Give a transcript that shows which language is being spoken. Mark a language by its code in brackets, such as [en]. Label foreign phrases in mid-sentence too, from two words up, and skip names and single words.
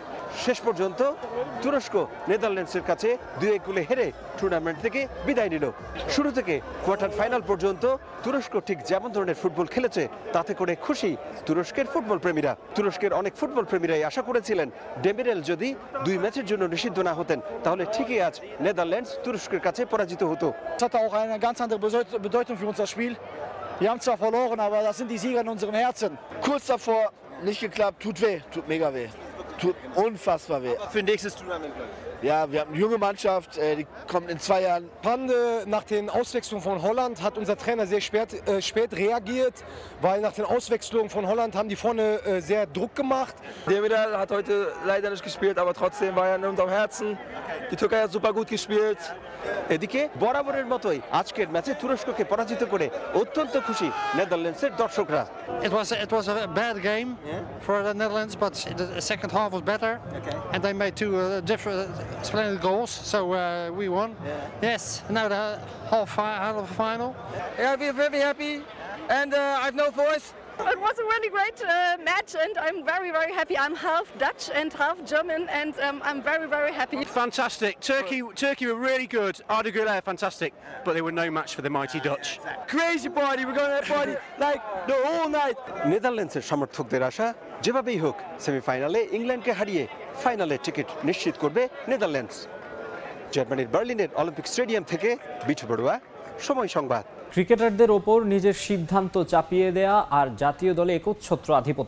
[bn] শেষ পর্যন্ত তুরস্ক নেদারল্যান্ডসের কাছে 2-1 গোলে হেরে টুর্নামেন্ট থেকে বিদায় নিল। শুরু থেকে কোয়ার্টার ফাইনাল পর্যন্ত তুরস্ক ঠিক যেমন ধরনের ফুটবল খেলেছে তাতে করে খুশি তুরস্কের ফুটবল প্রেমীরা। তুরস্কের অনেক ফুটবল প্রেমীরাই আশা করেছিলেন ডেমিরেল যদি 2 ম্যাচের জন্য নিষিদ্ধ না হতেন তাহলে ঠিকই আজ নেদারল্যান্ডস তুরস্কের কাছে পরাজিত হতো। [de] Das hat auch eine ganz andere Bedeutung für unser Spiel. Wir haben zwar verloren, aber das sind die Sieger in unseren Herzen. Kurz davor, nicht geklappt, tut weh, tut mega weh. Tut unfassbar weh. Für nächstes Tournament. Ja, wir haben eine junge Mannschaft, die kommt in 2 Jahren. Nach den Auswechslungen von Holland hat unser Trainer sehr spät reagiert, weil nach den Auswechslungen von Holland haben die vorne sehr Druck gemacht. Demiral hat heute leider nicht gespielt, aber trotzdem war er in unserem Herzen. Die Türkei hat super gut gespielt. [bn] এদিকে বরাবরের মতোই আজকের ম্যাচে তুরস্ককে পরাজিত করে অত্যন্ত খুশি নেদারল্যান্ডসের দর্শকরা। [en] It was a bad game for the Netherlands, but the second half was better, and they made 2 different splendid goals, so we won. Yes, now the half final. Yeah, we're very happy, and I've no voice. It was a really great match, and I'm very, very happy. I'm half Dutch and half German, and I'm very, very happy. Fantastic. Turkey were really good. Arda Güler, fantastic. But they were no match for the mighty Dutch. Crazy party. We're going to party like the whole night. [bn] নেদারল্যান্ডসের সমর্থকদের আশা যেভাবেই হোক সেমিফাইনালে ইংল্যান্ডকে হারিয়ে ফাইনালে টিকিট নিশ্চিত করবে নেদারল্যান্ডস। জার্মানির বার্লিনের অলিম্পিক স্টেডিয়াম থেকে বিটু বড়ুয়া, সময় সংবাদ। ক্রিকেটারদের ওপর নিজের সিদ্ধান্ত চাপিয়ে দেয়া আর জাতীয় দলে একচ্ছত্র আধিপত্য।